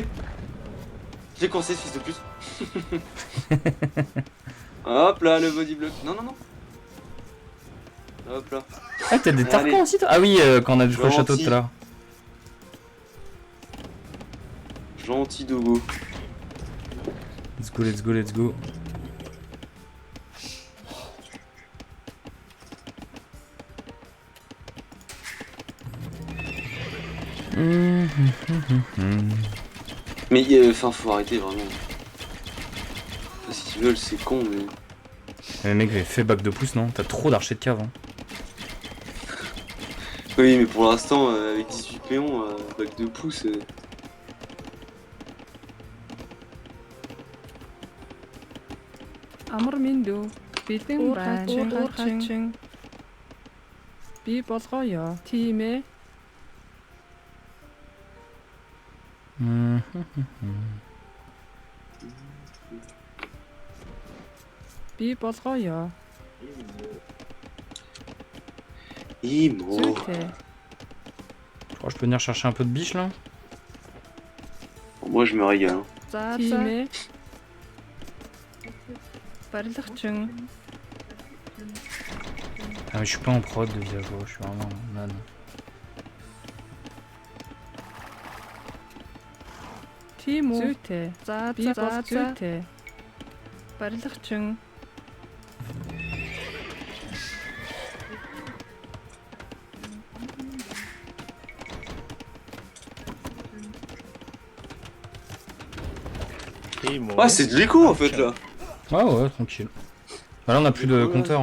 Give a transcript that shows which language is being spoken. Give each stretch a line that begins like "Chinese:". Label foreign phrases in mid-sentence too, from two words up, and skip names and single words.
French: Je l'ai coincé, ce fils de pute! Hop là, le body block. Non, non, non! Hop là. Ah, t'as des tarpons aussi, toi? Ah oui, quand on a joué le château tout à l'heure. Gentil dogo.
English: Let's go, let's go, let's go.
French: Mais enfin, faut arrêter vraiment. Ce qu'ils veulent, c'est con, mais. Mais mec, j'ai fait bac de pouce, non? T'as trop d'archers de cave. Hein. Oui, mais pour l'instant, avec 18 péons, bac de pouce.
Mongolian: Амарминдөө бэлэн байна. Би болгоё. Тийм ээ. Би болгоё. Imo.
French: Je crois que je peux venir chercher un peu de biche là. Moi je me régale.
Mongolian: За тийм ээ. Барилгачин.
French: Ah mais je suis pas en prod de villageois, je suis vraiment man.
Mongolian: Тийм үү. Зүйтэй. За зүйтэй. Барилгачин.
French: Ouais, c'est de l'écho en fait là. Ah ouais, tranquille. Bah là on a plus de compteur.